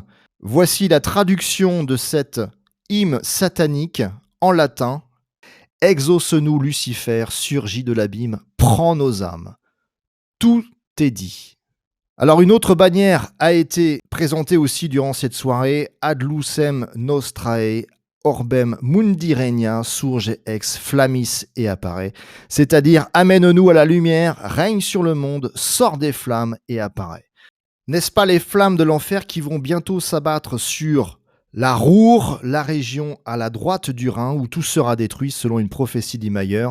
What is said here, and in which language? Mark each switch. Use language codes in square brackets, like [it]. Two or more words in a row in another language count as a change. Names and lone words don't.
[fr] Voici la traduction de cette hymne satanique en latin. Exauce-nous Lucifer, surgit de l'abîme, prends nos âmes. Tout est dit. Alors une autre bannière a été présentée aussi durant cette soirée, [la] Ad lucem nostrae orbem mundi regna, surge ex flammis [fr] et apparaît. C'est-à-dire, amène-nous à la lumière, règne sur le monde, sort des flammes et apparaît. N'est-ce pas les flammes de l'enfer qui vont bientôt s'abattre sur la Ruhr, la région à la droite du Rhin, où tout sera détruit selon une prophétie d'Imayer.